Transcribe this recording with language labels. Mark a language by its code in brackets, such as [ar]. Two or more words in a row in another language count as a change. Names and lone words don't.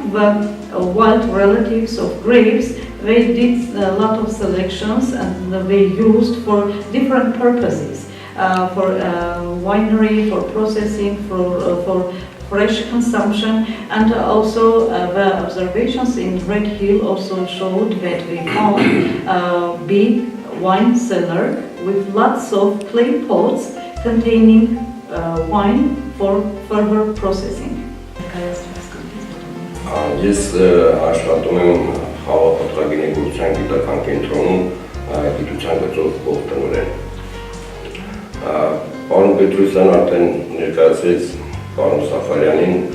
[en] the wild relatives of grapes, they did a lot of selections, and they used for different purposes, for winery, for processing, for fresh consumption, and also the observations in Red Hill also showed that we found a big wine cellar with lots of clay pots containing wine for further processing. [hy] Ես աշխատում եմ խաղապատրագինեգործության գիտական կենտրոնում գիտության գծով փոխտնօրեն։ Պարոն Պետրոսյան արդեն ներկայացրեց պարոն Սաֆարյանին